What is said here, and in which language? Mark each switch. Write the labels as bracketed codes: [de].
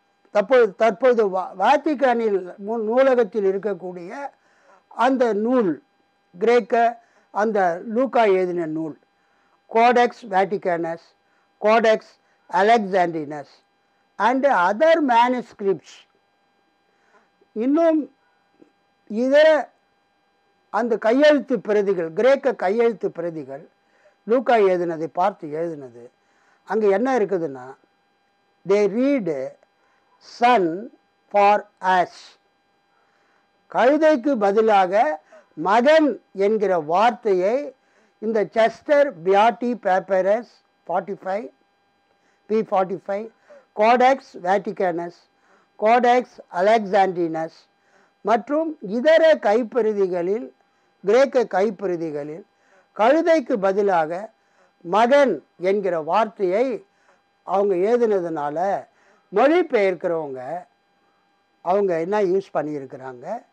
[ta] தற்போது வாத்திகானில் நூலகத்தில் இருக்கக்கூடிய அந்த நூல், கிரேக்க அந்த லூக்கா எழுதின நூல், codex வேட்டிகனஸ், codex அலெக்சாண்டினஸ் and other manuscripts. இன்னும் இதர அந்த கையெழுத்து பிரதிகள், கிரேக்க கையெழுத்து பிரதிகள் லூக்கா எழுதினதை பார்த்து எழுதினது. அங்கே என்ன இருக்குதுன்னா, [en] they read son for us. [ta] கழுதைக்கு பதிலாக மகன் என்கிற வார்த்தையை இந்த செஸ்டர் பியாட்டி பேப்பரஸ் 45 P45, கோடெக்ஸ் வேட்டிகனஸ், கோடெக்ஸ் அலெக்சாண்டினஸ் மற்றும் இதர கைப்பிரதிகளில், கிரேக்க கைப்பிரதிகளில் கழுதைக்கு பதிலாக மகன் என்கிற வார்த்தையை அவங்க எழுதினதுனால மொழிபெயர்க்கிறவங்க அவங்க என்ன யூஸ் பண்ணியிருக்கிறாங்க?